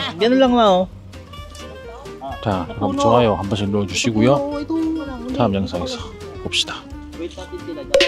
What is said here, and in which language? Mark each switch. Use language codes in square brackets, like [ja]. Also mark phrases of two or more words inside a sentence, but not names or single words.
[tl] Ganun lang na, oh. [ko] 자, 그럼 좋아요 한 번씩 눌러주시고요. 다음 영상에서 봅시다. [tl] Wait natin sila.